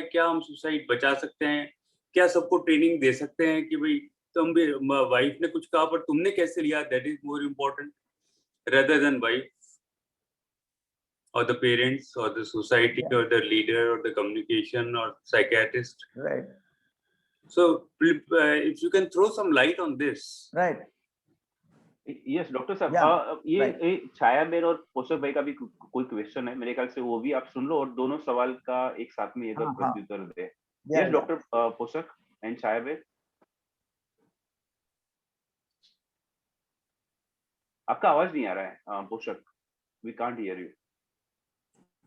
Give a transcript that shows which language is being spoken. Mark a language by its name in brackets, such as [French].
[Hindi] क्या हम सुसाइड बचा सकते हैं? क्या सबको ट्रेनिंग दे सकते हैं कि भाई तुम भी, वाइफ ने कुछ कहा पर तुमने कैसे लिया, [English] That is more important rather than wife or the parents or the society or the leader or the communication or psychiatrist. Right. So if you can throw some light on this. Right. [Hindi] Yes doctor साहब, ये छाया Ben और पोषक भाई का भी कोई question है, मेरे ख्याल से वो भी आप सुन लो और दोनों सवाल का एक साथ में अगर प्रत्युत्तर दे। यस डॉक्टर पोषक एंड छाया बेन, आपका आवाज नहीं आ रहा है पोषक, [English] We can't hear you.